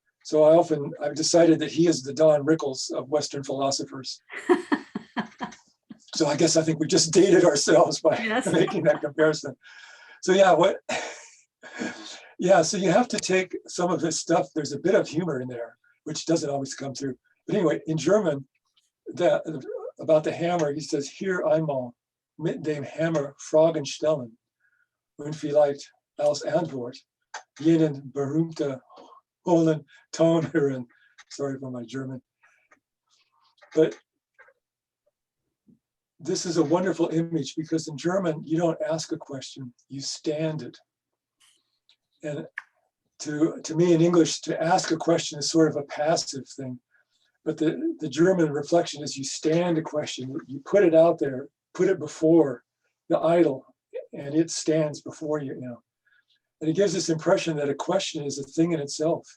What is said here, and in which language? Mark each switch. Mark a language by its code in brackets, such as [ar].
[en] So I've decided that he is the Don Rickles of Western philosophers. So I think we just dated ourselves by making that comparison. So so you have to take some of his stuff. There's a bit of humor in there, which doesn't always come through. But anyway, in German, about the hammer, he says, [de] hier einmal mit dem Hammer Fragen stellen und vielleicht als Antwort jenen berühmte hohlen Ton hören. [en] Sorry for my German. But this is a wonderful image because in German, you don't ask a question, you stand it. And to me in English, to ask a question is sort of a passive thing. But the German reflection is you stand a question, you put it out there, put it before the idol, and it stands before you, And it gives this impression that a question is a thing in itself.